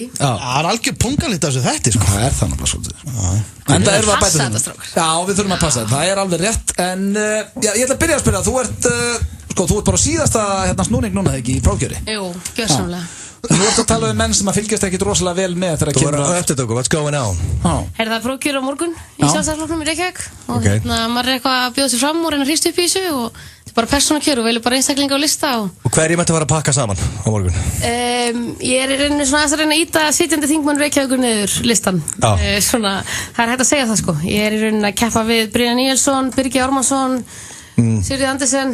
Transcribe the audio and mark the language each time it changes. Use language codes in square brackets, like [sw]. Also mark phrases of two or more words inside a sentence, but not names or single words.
[is] Það algjör pungalit af þessu þætti, sko. Það það náttúrulega svolítið. En það erum við að bæta því. Já, við þurfum að passa þetta. Það alveg rétt. En ég ætla að byrja að spyrja. Þú ert bara síðasta snúning núna, ekki, í prófkjöri? Jú, gjörsamlega. Þú ert að tala menn sem að fylgjast ekkit rosalega vel með þegar kemur að eftirtöku, [en] what's going on? [is] Það prófkjör á morgun í Sjálfstæðisflokknum í Reykjavík og maður eitthvað að bjóða sér fram og reyna að hrista upp í þessu og þetta bara persónukjör og velur bara einstaklinga á lista Og hverjum ætti að fara að pakka saman á morgun? Ég er svona að reyna að íta sitjandi þingmann Reykjavíkur niður listan Svona, það hægt að segja það sko Ég er í rauninni að keppa við Brynjar Níelsson, Birgir Ármannsson, Sigríður Andersen